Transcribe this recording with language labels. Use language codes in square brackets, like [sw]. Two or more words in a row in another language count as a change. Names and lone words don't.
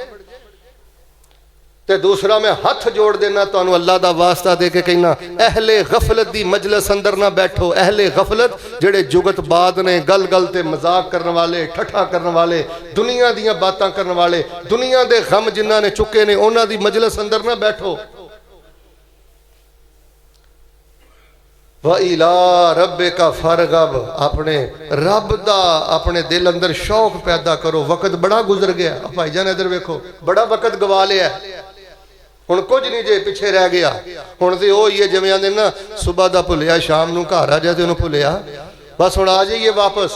[pa] تے دوسرا، میں ہتھ جوڑ دینا تہانوں اللہ دا واسطہ دے کے کہنا، اہل غفلت دی مجلس اندر نہ بیٹھو. اہل غفلت جیہڑے جگتباز نے، گل گل تے مذاق کرنے والے، ٹھٹھا کرنے والے، دنیا دیاں باتاں کرنے والے، دنیا دے غم جنہاں نے چکے نے، اُنہاں دی مجلس اندر نہ بیٹھو. [ar] وإلى ربك فارغب, [pa] اپنے رب دا اپنے دل اندر شوق پیدا کرو. وقت بڑا گزر گیا بھائی جان، ادھر ویکھو، بڑا وقت گوا لیا، ہن کجھ نہیں جے پچھے رہ گیا. ہن تے اوہی ہے جیویں آندے نا، صبح دا بھلیا شام نوں گھر آ جائے تے اوہنوں بھلیا، بس ہن آ جائیے واپس.